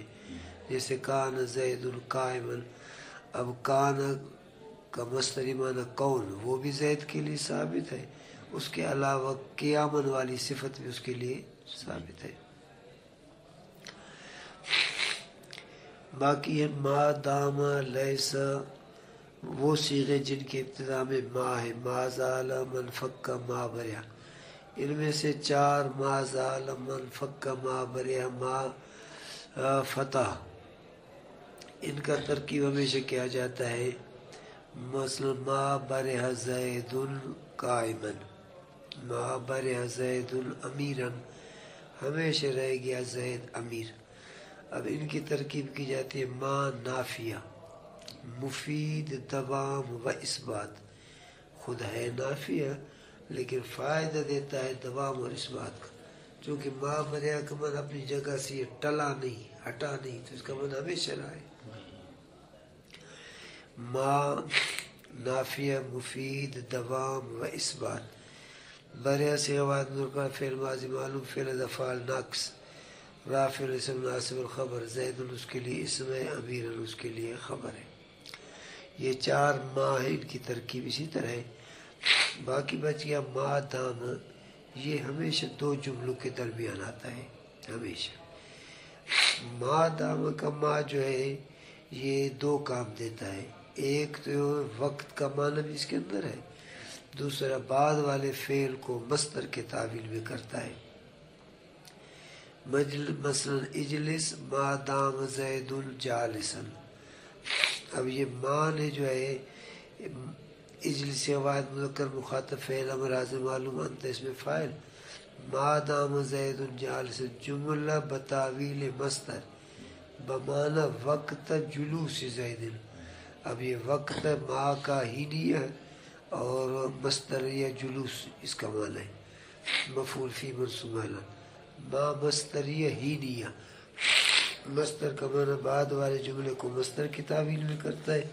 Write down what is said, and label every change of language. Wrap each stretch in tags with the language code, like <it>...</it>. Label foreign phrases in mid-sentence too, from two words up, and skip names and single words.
<ur>جیسے</ur> <ar>کان زید قائما،</ar> <ur>اب کان کا مصدری معنی کون، وہ بھی زید کے لیے ثابت ہے، اس کے علاوہ قیامن والی صفت بھی اس کے لیے ثابت ہے. باقی ہے</ur> <ar>ما دام لیس،</ar> <ur>وہ صیغے جن کے ابتدا میں ما ہے.</ur> <ar>ما زال من فک ما بریا،</ar> <ur>ان میں سے چار</ur> <ar>ما زال من فک ما بریا ما فتح،</ar> <ur>ان کا ترکیب ہمیشہ کیا جاتا ہے. مثلا</ur> <ar>ما برہ زید قائما، ما برہ زید امیرا،</ar> <ur>ہمیشہ رہ گیا زید امیر. اب ان کی ترکیب کی جاتی ہے</ur> <ar>ما نافیہ مفید دوام و اثبات.</ar> <ur>خود ہے نافیہ لیکن فائدہ دیتا ہے دوام اور اثبات کا. چونکہ</ur> <ar>ما بریا</ar> <ur>کا من اپنی جگہ سے یہ ٹلا نہیں، ہٹا نہیں، تو اس کا من ہمیشہ رہا ہے.</ur> <ar>ما نافیہ مفید دوام و اثبات.</ar> <ur>بریا سے واحد مرکب فعل ماضی معلوم فعل افعال ناقص.</ur> <ar>رافع الاسم ناصب الخبر،</ar> <ur>زید اس کے لیے اسم ہے، امیر اس کے لیے خبر ہے. یہ چار ما ہے، ان کی ترکیب اسی طرح ہے. باقی بچ گیا</ur> <ar>ما دام،</ar> <ur>یہ ہمیشہ دو جملوں کے درمیان آتا ہے. ہمیشہ</ur> <ar>ما دام</ar> <ur>کا ما جو ہے یہ دو کام دیتا ہے. ایک تو وقت کا معنی بھی اس کے اندر ہے، دوسرا بعد والے فعل کو مصدر کے تعویل میں کرتا ہے.</ur> <ar>مثلا اجلس ما دام زید جالسا،</ar> <ur>اب یہ مان جو ہے اجلس سے واحد مذکر مخاطب فعل امر حاضر معلوم انت اس میں فاعل.</ur> <ar>ما دام زید جالسا جملہ بتاویل مصدر بمعنی وقت جلوس زید.</ar> <ur>اب یہ وقت ما کا ہی نہیں ہے اور مصدر یا جلوس اس کا معنی ہے.</ur> <ar>مفعول فی منصوب اعلی،</ar> <ur>ما مصدریہ ہی نیا، مصدر کا معنی بعد والے جملے کو مصدر کی تعویل میں کرتا ہے.</ur>